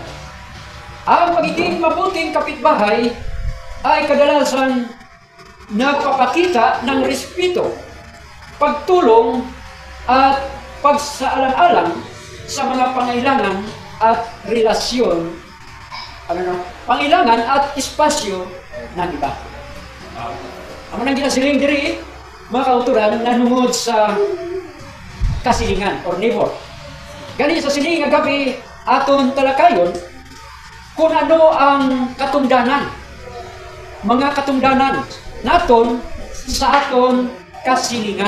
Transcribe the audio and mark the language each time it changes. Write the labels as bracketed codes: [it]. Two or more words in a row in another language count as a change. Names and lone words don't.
[tl] Ang pagiging mabuting kapitbahay ay kadalasan nagpapakita ng respeto, pagtulong at pagsaalang-alang sa mga pangailangan at relasyon, pangailangan at espasyo ng iba. [hil] Ang nang ginasiling diri, mga kauturan, nanungod sa kasilingan [en] or neighbor. [hil] Gani sa sining nga gabi aton talakayon kung ano ang katungdanan, mga katungdanan naton sa aton kasilingan.